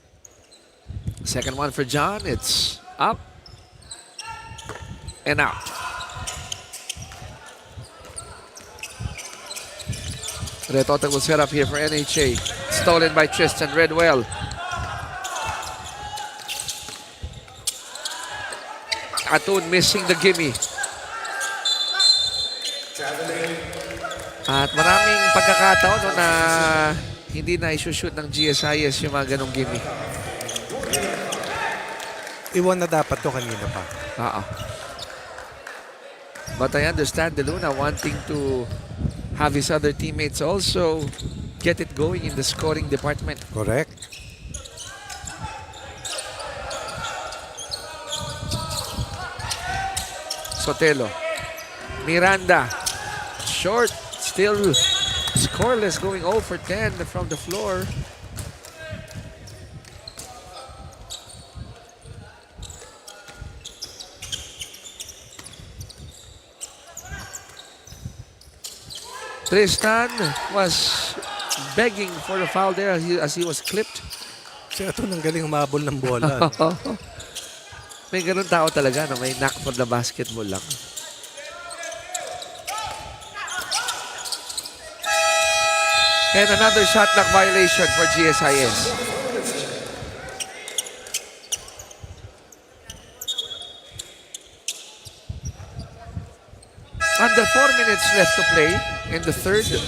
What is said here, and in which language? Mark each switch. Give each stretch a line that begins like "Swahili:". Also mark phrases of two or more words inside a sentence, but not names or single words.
English: Second one for John. It's up and out. Retota will set up here for NHA. Stolen by Tristan Redwell. Atun missing the gimme.
Filipino: At maraming pagkakataon no, na hindi na isushoot ng GSIS yung mga ganong gimme. Iwan na dapat to kanina pa.
English: But I understand De Luna wanting to have his other teammates also get it going in the scoring department. Correct. Sotelo. Miranda. Short. Still scoreless, going 0 for 10 from the floor. Tristan was begging for the foul there as he was clipped.
Filipino: Si Atun ang galing humabol ng bola. May ganun tao talaga na may
English: knack for the basketball
Filipino: lang.
English: And another shot clock violation for GSIS. Under 4 minutes left to play in the third.